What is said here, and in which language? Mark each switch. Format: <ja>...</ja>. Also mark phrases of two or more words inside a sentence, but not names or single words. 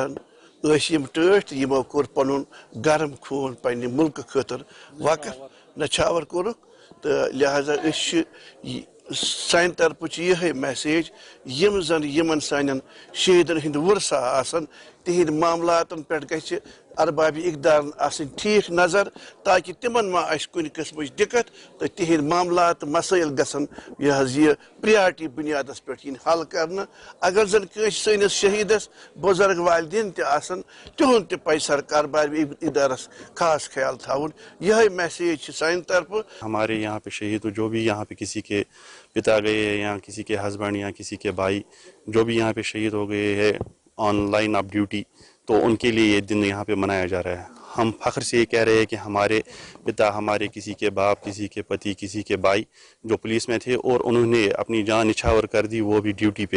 <ks>یم ٹٲٹھۍ یمو کور پنن گرم خون پنہ ملک خاطر وقف نچھاور کورک، تو لہذا سانہ طرف یہ میسیج یم زن یمن سانن شہیدن ہند ورثہ آسن تہند معاملاتن پہ گژھِ ارباب اقدار آسن ٹھیک نظر، تاکہ تمن ما آسہِ کُنہِ قسمٕچ دقت تو تہند معاملات مسائل گژھن یہ پریارٹی بنیادس پہ حل کرنا۔ اگر زن کنس سنس شہیدس بزرگ والدین تہ آسن تہند تہ پہ سرکار بارب ادارس خاص خیال تھاون۔ یہ میسیج سانہ طرف۔</ks> <ur>ہمارے یہاں پہ شہید جو بھی یہاں پہ کسی کے پتا گئے یا کسی کے ہسبینڈ یا کسی کے بھائی جو بھی یہاں پہ شہید ہو گئے ہیں</ur> <en>on line of duty,</en> <ur>تو ان کے لیے یہ دن یہاں پہ منایا جا رہا ہے۔ ہم فخر سے یہ کہہ رہے ہیں کہ ہمارے پتا، ہمارے کسی کے باپ، کسی کے پتی، کسی کے بھائی جو پولیس میں تھے اور انہوں نے اپنی جان نچھاور کر دی، وہ بھی ڈیوٹی پہ۔</ur>